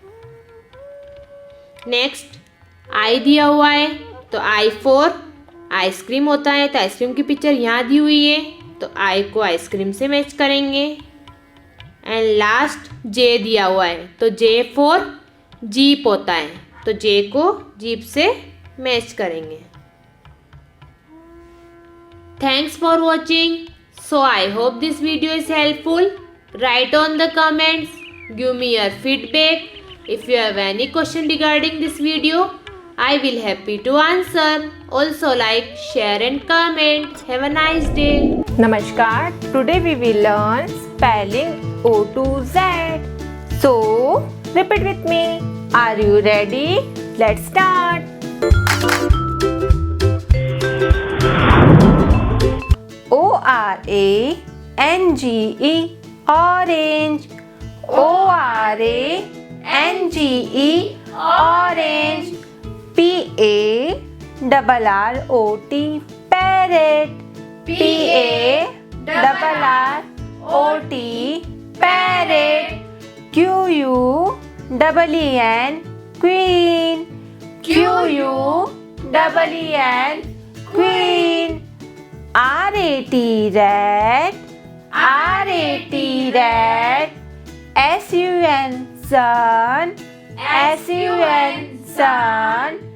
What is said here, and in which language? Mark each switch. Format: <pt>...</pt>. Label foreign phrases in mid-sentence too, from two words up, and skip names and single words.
<hi>नेक्स्ट I दिया हुआ है, तो</hi> <en>I for icecream</en> <hi>होता है, तो आइसक्रीम की पिक्चर यहाँ दी हुई है, तो I को आइसक्रीम से मैच करेंगे।</hi> <en>and last</en> <hi>J दिया हुआ है, तो</hi> <en>J for jeep</en> <hi>होता है, तो J को जीप से मैच करेंगे।</hi> <en>Thanks for watching. So I hope this video is helpful. Write on the comments. Give me your feedback. If you have any question regarding this video, I will happy to answer. Also like, share and comment. Have a nice day. Namaskar. Today we will learn spelling O to Z. So repeat with me. Are you ready? Let's start. O-R-A-N-G-E, orange. O-R-A-N-G-E, orange. P-A-R-R-O-T, parrot. P-A-R-R-O-T, parrot. Q-U-E-E-N, queen. Q-U-E-E-N, queen. R-A-T, rat. R-A-T, rat. S-U-N, sun. S-U-N, sun.</en>